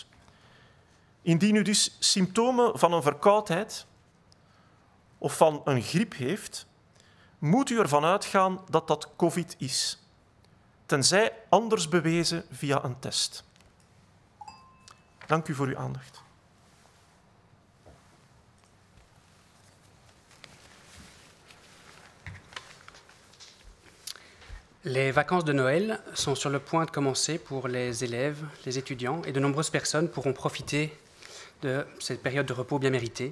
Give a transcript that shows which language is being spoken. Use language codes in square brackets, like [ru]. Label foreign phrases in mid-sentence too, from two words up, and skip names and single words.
[nl] Indien u dus symptomen van een verkoudheid of van een griep heeft, moet u ervan uitgaan dat dat COVID is, tenzij anders bewezen via een test. Dank u voor uw aandacht. [fr] Les vacances de Noël sont sur le point de commencer pour les élèves, les étudiants, et de nombreuses personnes pourront profiter de cette période de repos bien méritée.